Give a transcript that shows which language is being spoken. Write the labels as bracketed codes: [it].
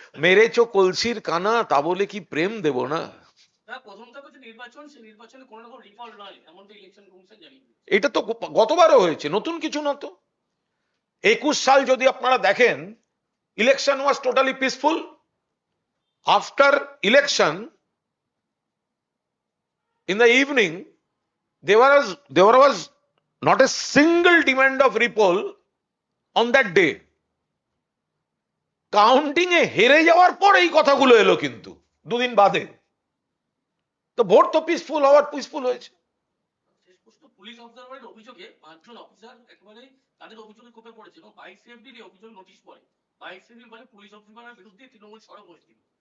[bn] মেরেছো কলসির কানা, তা বলে কি প্রেম দেব না? প্রথম থেকে যে নির্বাচন, সেই নির্বাচনে কোনো রকম রিফল নয়, এমনটা ইলেকশন কমিশন জানিয়ে দিয়েছে। এটা তো গতবারও হয়েছে, নতুন কিছু না তো। 21 সাল যদি আপনারা দেখেন, [en] Election was totally peaceful. [bn] After election, [en] in the evening, there was not a single demand of repoll on that day. [bn] Counting এ হেরে যাওয়ার পর এই কথাগুলো এলো, কিন্তু 2 দিন বাদে। তো ভোট তো পিসফুল হওয়ার পিসফুল হয়েছে। শেষ পর্যন্ত পুলিশ অবজারভারের অভিযোগে 5 জন অফিসার একেবারে তাদের অভিযোগে কোপে পড়েছে, এবং বাইক সেফটির অভিযোগ নোটিশ পড়ে। বাইক সেফটির বলে পুলিশ অবজারভারের বিরুদ্ধে তৃণমূল সরব হয়েছিল।